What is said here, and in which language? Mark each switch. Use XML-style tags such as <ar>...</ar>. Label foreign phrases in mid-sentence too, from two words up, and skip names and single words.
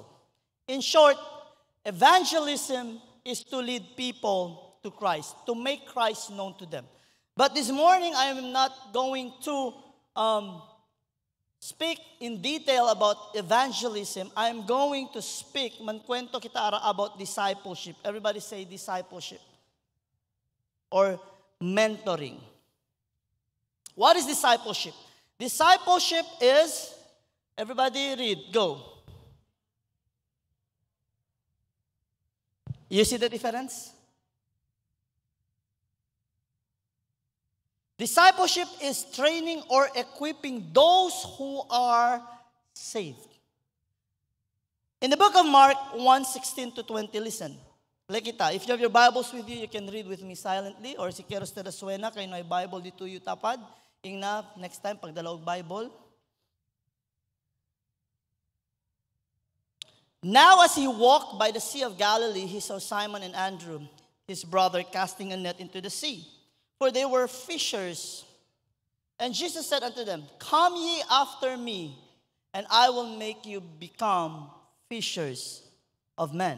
<en>In short, evangelism is to lead people to Christ, to make Christ known to them. But this morning, I am not going to speak in detail about evangelism. I am going to speak,</en> <hil>mankwento kita ara</hil> <en>about discipleship. Everybody say discipleship. Or mentoring. What is discipleship? Discipleship is, everybody read, go. You see the difference? Discipleship is training or equipping those who are saved. In the book of Mark 1:16-20, listen. Lekita, if you have your Bibles with you, you can read with me silently.</en> <hil>Or si Keros Terasuena, kayo na Bible dito yung tapad. Ingna,</hil> <en>next time, pagdalawag Bible. Now as he walked by the Sea of Galilee, he saw Simon and Andrew, his brother, casting a net into the sea, for they were fishers. And Jesus said unto them, Come ye after me, and I will make you become fishers of men.</en>